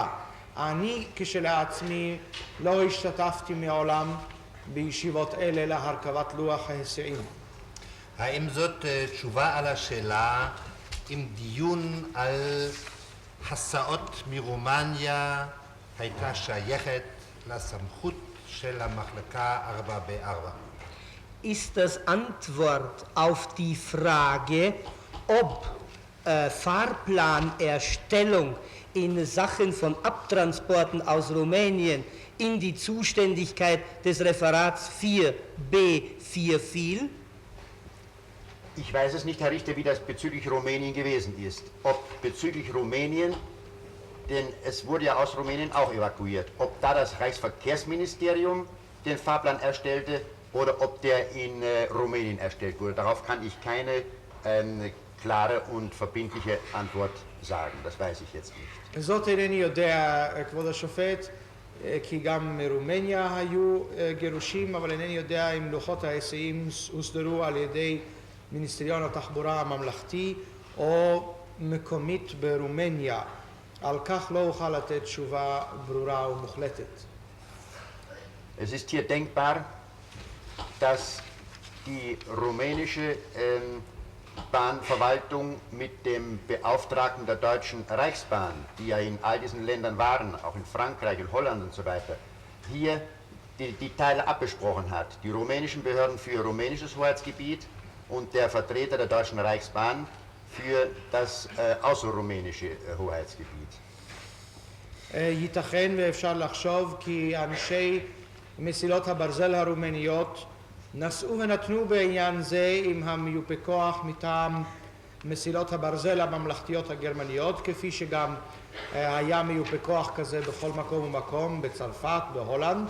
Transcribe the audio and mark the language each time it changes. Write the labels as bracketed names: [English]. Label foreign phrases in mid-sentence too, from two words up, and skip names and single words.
[Hebrew] אני כשלעצמי לא השתתפתי מעולם בישיבות אלה להרכבת לוח ההיסעים. האם זאת תשובה על השאלה אם דיון על הסעות מרומניה הייתה שייכת לסמכות של המחלקה 4B4? [German] Ist das Antwort auf die Frage, ob Fahrplanerstellung in Sachen von Abtransporten aus Rumänien in die Zuständigkeit des Referats 4B4 fiel? Ich weiß es nicht, Herr Richter, wie das bezüglich Rumänien gewesen ist. Ob bezüglich Rumänien, denn es wurde ja aus Rumänien auch evakuiert, ob da das Reichsverkehrsministerium den Fahrplan erstellte oder ob der in Rumänien erstellt wurde. Darauf kann ich keine klare und verbindliche Antwort sagen. Das weiß ich jetzt nicht. [Hebrew] זאת אינני יודע, כבוד השופט, כי גם מרומניה היו גירושים, אבל אינני יודע אם לוחות ההיסעים הוסדרו על ידי מיניסטריון התחבורה הממלכתי או מקומית ברומניה. על כך לא אוכל לתת תשובה ברורה ומוחלטת. [German] Es ist hier denkbar, dass die rumänische Bahnverwaltung mit dem Beauftragten der Deutschen Reichsbahn, die ja in all diesen Ländern waren, auch in Frankreich, in Holland und so weiter, hier die Teile abgesprochen hat. Die rumänischen Behörden für rumänisches Hoheitsgebiet und der Vertreter der Deutschen Reichsbahn für das außerrumänische Hoheitsgebiet. [Hebrew] ייתכן ואפשר לחשוב כי אנשי מסילות הברזל הרומניות נשאו ונתנו בעניין זה עם המיופה כוח מטעם מסילות הברזל הממלכתיות הגרמניות, כפי שגם היה מיופה כוח כזה בכל מקום ומקום, בצרפת, בהולנד.